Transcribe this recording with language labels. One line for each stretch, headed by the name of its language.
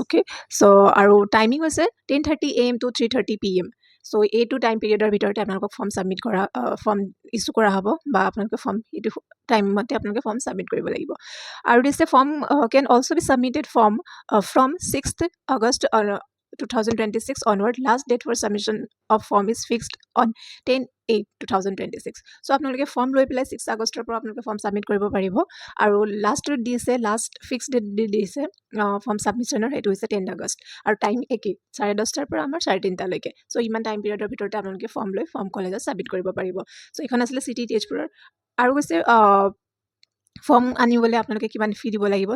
Assamese: Okay, চ' আৰু timing হৈছে 10:30 AM to 3:30 PM। চ' এইটো টাইম পিৰিয়ডৰ ভিতৰতে আপোনালোকক ফৰ্ম ছাবমিট কৰা, ফৰ্ম ইছ্যু কৰা হ'ব, বা আপোনালোকে ফৰ্ম এইটো টাইমতে আপোনালোকে ফৰ্ম ছাবমিট কৰিব লাগিব। আৰু দিছে
English: Form can also' be submitted form from 6 August 2026 onward. Last date for submission of form is fixed on 10/8/2026.
Assamese: চ' আপোনালোকে ফৰ্ম লৈ পেলাই 6 আগষ্টৰ পৰা আপোনালোকে ফৰ্ম ছাবমিট কৰিব পাৰিব। আৰু লাষ্ট ডেট দিছে, লাষ্ট ফিক্স ডেট দিছে ফৰ্ম ছাবমিশ্যনৰ, সেইটো হৈছে 10 আগষ্ট। আৰু টাইম একেই, 10:30 পৰা আমাৰ 3:30লৈকে। চ' ইমান টাইম পিৰিয়ডৰ ভিতৰতে আপোনালোকে ফৰ্ম লৈ ফৰ্ম কলেজত ছাবমিট কৰিব পাৰিব। চ' এইখন আছিলে চিটি তেজপুৰৰ। আৰু কৈছে ফৰ্ম আনিবলৈ আপোনালোকে কিমান ফি দিব লাগিব।